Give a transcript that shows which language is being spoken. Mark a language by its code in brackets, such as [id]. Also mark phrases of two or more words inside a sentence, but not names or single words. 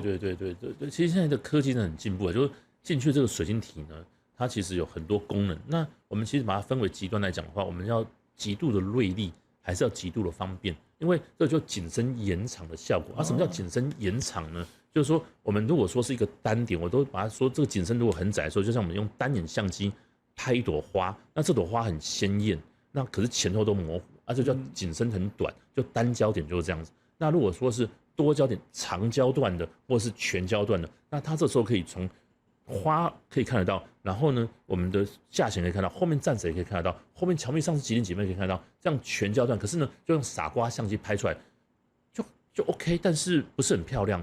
[zh] 對，其實現在的科技真的很進步，就是進去這個水晶體呢，它其實有很多功能。那我們其實把它分為極端來講的話，我們要極度的銳利，還是要極度的方便？因為這就景深延長的效果。什麼叫景深延長呢？就是說，我們如果說是一個單點，我都把它說這個景深如果很窄的時候，就像我們用單眼相機拍一朵花，那這朵花很鮮豔，那可是前後都模糊。這叫景深很短，就單焦點就是這樣子。那如果說是多焦點、長焦段的，或者是全焦段的，那它這時候可以從花可以看得到，然後呢，我們的下潛可以看到，後面站着也可以看得到，後面橋面上是幾點幾分可以看得到，這樣全焦段。可是呢，就用傻瓜相機拍出來，就 OK， 但是不是很漂亮。